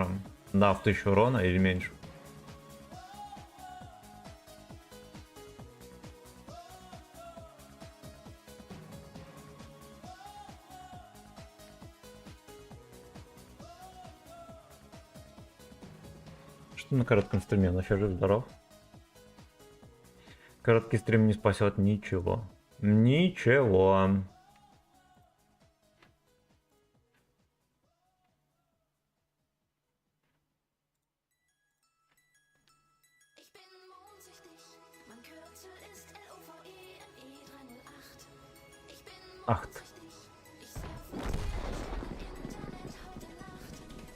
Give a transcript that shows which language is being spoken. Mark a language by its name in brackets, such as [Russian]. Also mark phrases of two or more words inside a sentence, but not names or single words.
[Russian] Да, в 1000 урона или меньше. Что на коротком стриме? Вообще жив-здоров. Короткий стрим не спасет ничего. Ничего. [German] Ich bin mondsüchtig, mein Kürzel ist LOVEME 308. Ich bin mondsüchtig, ich surfe mit dir im Internet heute Nacht.